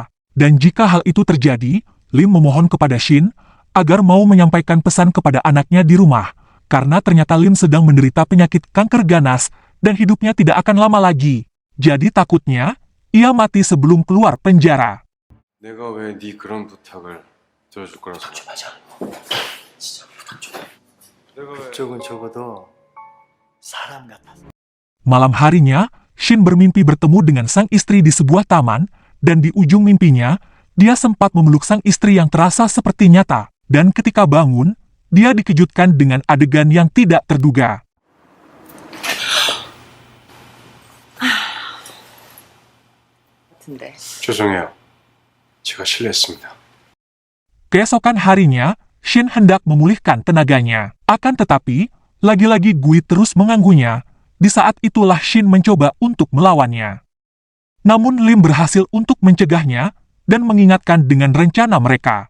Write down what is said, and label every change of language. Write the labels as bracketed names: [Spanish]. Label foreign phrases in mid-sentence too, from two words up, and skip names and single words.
[Indonesian] Dan jika hal itu terjadi, Lim memohon kepada Shin agar mau menyampaikan pesan kepada anaknya di rumah. Karena ternyata Lim sedang menderita penyakit kanker ganas dan hidupnya tidak akan lama lagi. Jadi takutnya, ia mati sebelum keluar penjara. [Korean] 내가 왜 네 그런 부탁을 들어줄 거라서. 그쪽은 적어도 사람 같아서. [Indonesian] Malam harinya, Shin bermimpi bertemu dengan sang istri di sebuah taman, dan di ujung mimpinya, dia sempat memeluk sang istri yang terasa seperti nyata. Dan ketika bangun, dia dikejutkan dengan adegan yang tidak terduga. [Korean] 죄송해요. 제가 실례했습니다. [Indonesian] Keesokan harinya, Shin hendak memulihkan tenaganya. Akan tetapi, lagi-lagi Gui terus mengganggunya. Di saat itulah Shin mencoba untuk melawannya. Namun Lim berhasil untuk mencegahnya dan mengingatkan dengan rencana mereka.